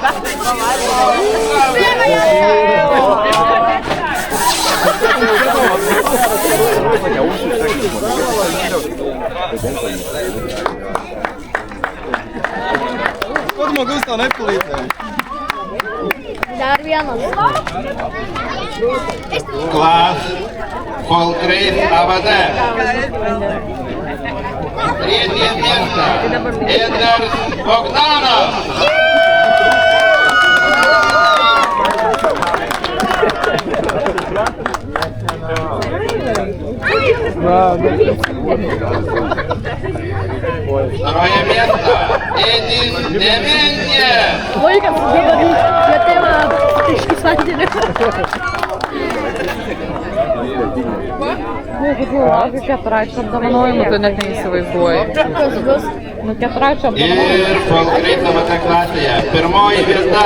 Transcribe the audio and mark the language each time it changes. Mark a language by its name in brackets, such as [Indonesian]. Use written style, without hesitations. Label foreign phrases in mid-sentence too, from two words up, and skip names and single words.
[Lithuanian] Ko žmogus to nepalaikė? Dar vienas. Klas Falkreis AVD. [Russian] Третье место. Эдгарс Богданов. Второе место. Эдис Дементьев. [Lithuanian] Laikas, lietuva iš vandenį. Keturaičio apdovanojimų, tu net neįsivaizduoji. Kas bus? Keturaičio apdovanojimų. Ir Falkreis AVD klasėje. Pirmoji vieta.